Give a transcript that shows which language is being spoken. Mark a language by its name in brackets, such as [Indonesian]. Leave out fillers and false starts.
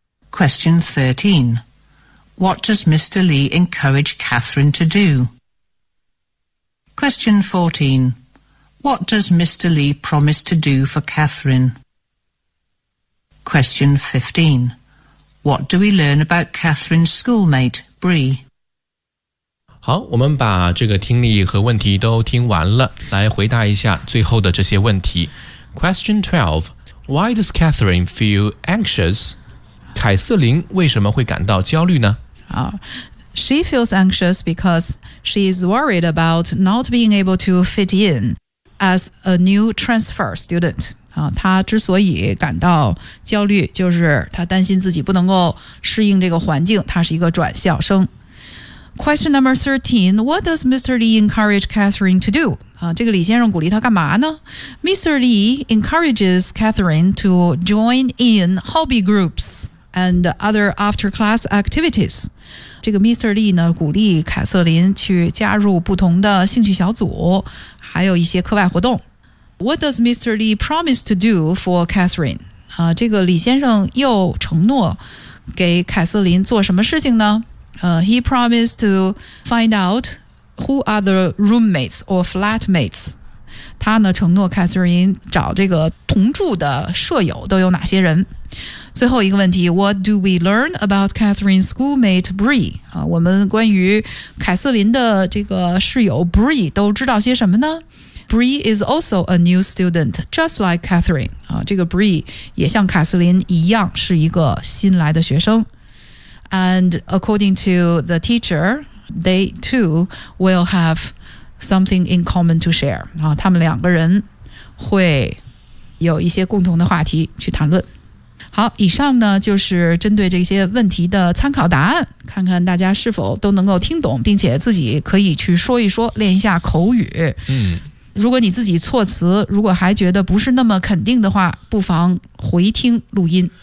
[English] Question 13. What does Mr. Lee encourage Catherine to do? Question 14. What does Mr. Lee promise to do for Catherine? Question 15. What do we learn about Catherine's schoolmate, Bree? [Chinese] 好，我们把这个听力和问题都听完了，来回答一下最后的这些问题。 [English] Question 12. Why does Catherine feel anxious? [Chinese] 凯瑟琳为什么会感到焦虑呢？ [English] She feels anxious because she is worried about not being able to fit in as a new transfer student. [Chinese] 她之所以感到焦虑，就是她担心自己不能够适应这个环境，她是一个转校生。 [English] Question number 13, what does Mr. Lee encourage Catherine to do? [Chinese] 这个李先生鼓励他干嘛呢 ?Mr. [English] Lee encourages Catherine to join in hobby groups. And other after-class activities. 这个 Mr. [Chinese] Lee 呢，鼓励凯瑟琳去加入不同的兴趣小组，还有一些课外活动。 [English] What does Mr. Lee promise to do for Catherine? [Chinese] 这个李先生又承诺给凯瑟琳做什么事情呢？ [English] He promised to find out who are the roommates or flatmates. [Chinese] 他呢，承诺凯瑟琳找这个同住的舍友都有哪些人。最后一个问题 [English] What do we learn about Catherine's schoolmate Bree? [Chinese] 我们关于凯瑟琳的这个室友 Bree 都知道些什么呢 ? [English] Bree is also a new student, just like Catherine. [Chinese] 这个 Bree 也像凯瑟琳一样是一个新来的学生。 [English] And according to the teacher, they too will have something in common to share. [Chinese] 他们两个人会有一些共同的话题去谈论。好，以上呢就是针对这些问题的参考答案，看看大家是否都能够听懂，并且自己可以去说一说，练一下口语。嗯，如果你自己措辞如果还觉得不是那么肯定的话，不妨回听录音。